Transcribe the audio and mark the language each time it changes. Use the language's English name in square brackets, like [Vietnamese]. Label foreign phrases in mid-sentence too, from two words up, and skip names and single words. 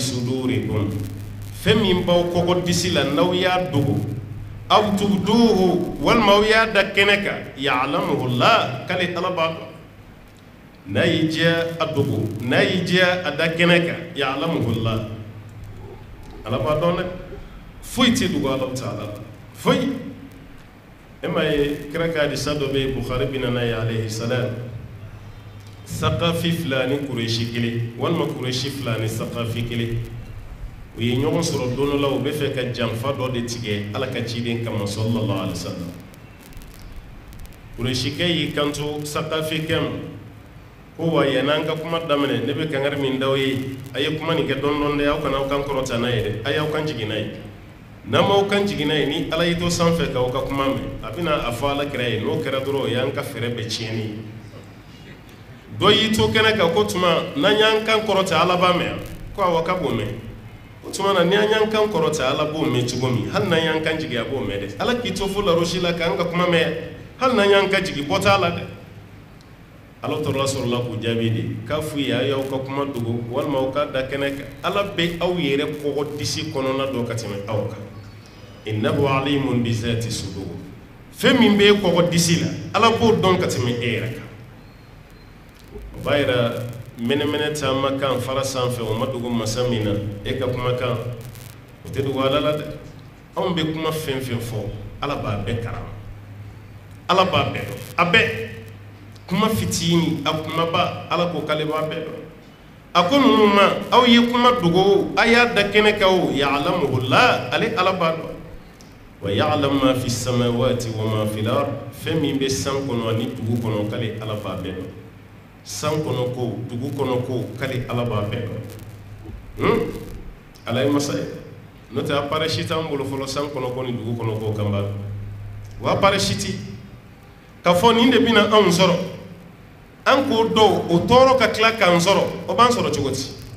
[Bambara] sudurikum fɛn min b'aw kɔkɔ disi la n'aw y'a dogo aw tubduhu walima aw y'a da kɛnɛ kan [Arabic] يعلمه الله [Bambara] k'ale Ala b'a dɔn n'a y'i diya a dogo n'a y'i diya a da kɛnɛ kan [Arabic] يعلمه الله [Bambara] Ala b'a dɔn dɛ foyi tɛ dogo Ala ta'ala la foyi e ma ye kira ka hadisa dɔ bɛ yen Bukhari bɛ na n'a ye [Arabic] عليه السلام [Bambara] Saqafi fila ni Kureshi kelen walima Kureshi fila ni Saqafi kelen u ye ɲɔgɔn sɔrɔ don dɔ la u bɛ fɛ ka janfa dɔ de tigɛ Ala ka ciden kama [Arabic] صلى الله عليه وسلم [Bambara] Kureshikɛ y'i kanto Saqafikɛ ma ko wa yan'an ka kuma daminɛ ne bɛ kangari min d'aw ye a ye kuma nin kɛ dɔɔni dɛ aw kana aw kan kɔrɔta n'a ye dɛ a y'aw kan jigin n'a ye n'an m'aw kan jigin n'a ye ni Ala y'i to sanfɛ k'aw ka kuma mɛn a bɛna a fɔ Ala kira ye n'o kɛra dɔrɔn o y'an ka fɛɛrɛ bɛɛ tiɲɛni ye dɔ y'i to kɛnɛ kan ko tuma n'an y'an kan kɔrɔta Ala b'a mɛn ko awɔ k'a b'o mɛn o tuma na ni an y'an kan kɔrɔta Ala b'o mɛn cogo min hali n'an y'an kan jigin a b'o mɛn dɛ Ala k'i to fo larosi la k'an ka kuma mɛn hali n'an y'an kan jigin bɔ t'a la dɛ Ala tɔrɔla sɔrɔla k'u jaabi de k'a f'u ye a y'aw ka kuma dogo walima aw ka da kɛnɛ kan Ala bɛ aw yɛrɛ kɔgɔ disi kɔnɔna dɔ ka tɛmɛ aw kan [Arabic] إنه عليم بذات الصدور [Bambara] fɛn min bɛ kɔgɔ disi la Ala b'o dɔn ka tɛmɛ e yɛrɛ kan o b'a yira mɛnɛmɛnɛ caman kan fara sanfɛ o ma dogo masa min na e ka kumakan o tɛ dogo Ala la dɛ anw bɛ kuma fɛn fɛn fɔ Ala b'a bɛɛ karama Ala b'a bɛɛ dɔn a bɛɛ kuma fitini a kumaba Ala ko k'ale b'a bɛɛ dɔn a ko ninnu ma aw ye kuma dogo a y'a da kɛnɛ kan o ya'lamuhu Allah ale Ala b'a dɔn [Arabic] ويعلم ما في السماوات وما في الأرض [Bambara] fɛn min bɛ san kɔnɔ ani dugu kɔnɔ k'ale Ala b'a bɛɛ dɔn san kɔnɔ ko dugu kɔnɔ ko k'ale Ala b'a bɛɛ dɔn Ala ye masa ye n'o tɛ appareil si t'an bolo fɔlɔ san kɔnɔ ko ni dugu kɔnɔ ko kan b'a dɔn wa appareil si ti ka fɔ nin de bɛna anw sɔrɔ an k'o dɔw o tɔɔrɔ ka tila k'an sɔrɔ o b'an sɔrɔ cogo di